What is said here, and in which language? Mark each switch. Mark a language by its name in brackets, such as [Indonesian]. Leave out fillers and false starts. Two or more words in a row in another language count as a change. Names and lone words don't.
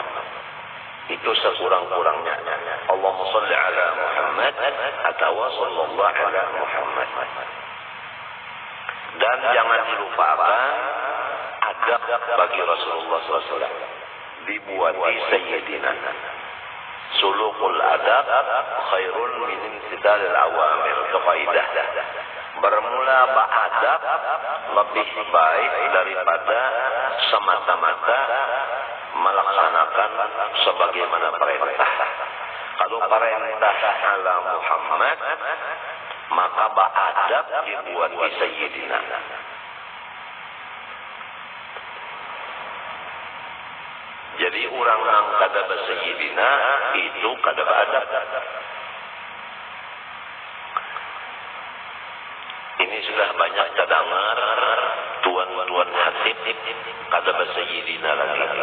[Indonesian] Itu sekurang-kurangnya [Arabic] اللهم صل على محمد [Indonesian] atau [Arabic] صلى الله على محمد. [Banjar] Dan jangan dilupakan adab bagi Rasulullah SAW dibuati Sayyidina. [Arabic] سلوك الأدب خير من امتثال الأوامر. [Indonesian] Itu kaidah. Bermula beradab lebih baik daripada semata-mata melaksanakan sebagaimana perintah. [Banjar] Kalau perintah [Arabic] على محمد [Banjar] maka beradab dibuati Sayyidina. Jadi orang yang kada bersayyidina itu kada beradab. Ini sudah banyak terdengar tuan-tuan hatib kada bersayyidina lagi.